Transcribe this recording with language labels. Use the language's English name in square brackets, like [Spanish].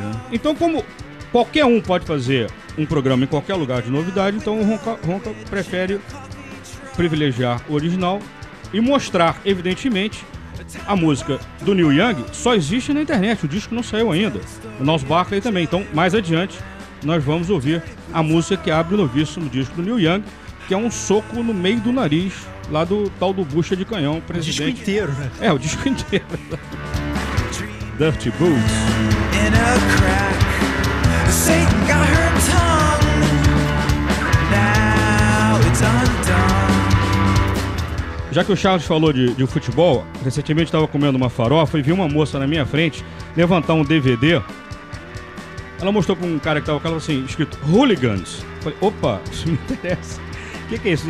[Portuguese] Então, como qualquer um pode fazer um programa em qualquer lugar de novidade, então o Ronca prefere privilegiar o original e mostrar, evidentemente, a música do Neil Young só existe na internet, o disco não saiu ainda. O Niles Barkley também. Então, mais adiante, nós vamos ouvir a música que abre o novíssimo disco do Neil Young, que é um soco no meio do nariz lá do tal do Bucha de Canhão, presidente. O disco inteiro, né? O disco inteiro. Dirty Boots. [English] In a crack, Satan got her tongue. Now it's undone. [Portuguese] Já que o Charles falou de futebol, recentemente estava comendo uma farofa e vi uma moça na minha frente levantar um DVD. Ela mostrou para um cara que estava com ela assim, escrito Hooligans. Falei, opa, isso me interessa. Que é isso?